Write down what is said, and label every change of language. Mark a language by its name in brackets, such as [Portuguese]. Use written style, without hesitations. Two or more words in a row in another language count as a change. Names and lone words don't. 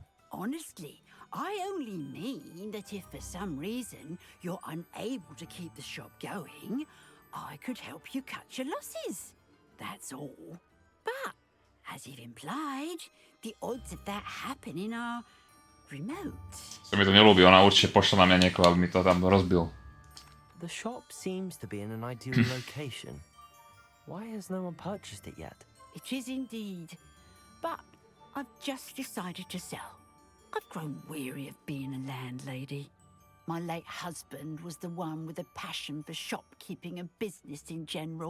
[English] Honestly, I only mean that if for some reason you're unable to keep the shop going, I could help you cut your losses. That's all. But, as you've implied, the odds of that happening are remote. [Slovak] Sa mi to nelúbi, ona určite pošle na mňa niekoho, aby mi to tam rozbil. [English] The shop seems to be in an ideal location. Why has no one purchased it yet? It is indeed. But I've just decided to sell. I've grown weary of being a landlady. My late husband was the one with a passion for shopkeeping and business in general.